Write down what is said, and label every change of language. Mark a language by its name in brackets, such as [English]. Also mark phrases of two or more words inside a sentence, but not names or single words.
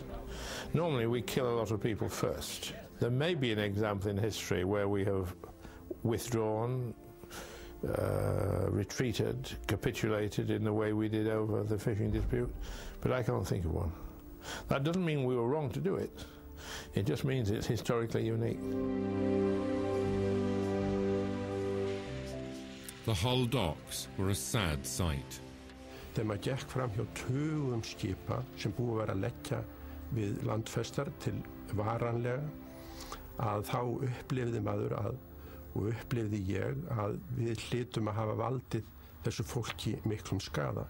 [English] Normally we kill a lot of people first. There may be an example in history where we have withdrawn, retreated, capitulated in the way we did over the fishing dispute, but I can't think of one. That doesn't mean we were wrong to do it. It just means it's historically unique. The Hull docks were a sad sight. [Icelandic] Þegar maður gekk fram hjá tugum skipa sem búið að vera að leggja við landfestar til varanlega, að þá upplifði maður og upplifði ég að við hlytum að hafa valdið þessu fólki miklum skada.